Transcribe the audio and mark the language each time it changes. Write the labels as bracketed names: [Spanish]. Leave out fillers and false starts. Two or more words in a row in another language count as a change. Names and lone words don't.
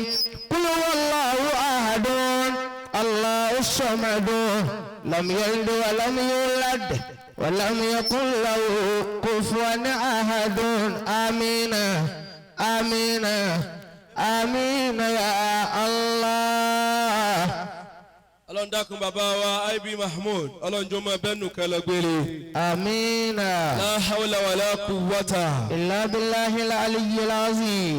[Arabic] قل هو الله أحد. الله الصمد لم يلد ولم يولد ولم يكن له كفوا أحد آمين آمين آمين يا الله. [Yoruba] Ọlọ́run dákun bàbá wa IB Mahmood Ọlọ́run jọ̀ọ́ máa bẹ́nu kẹlẹ̀ gbére. [Arabic] آمين. لا حول ولا قوة إلا بالله العلي العظيم.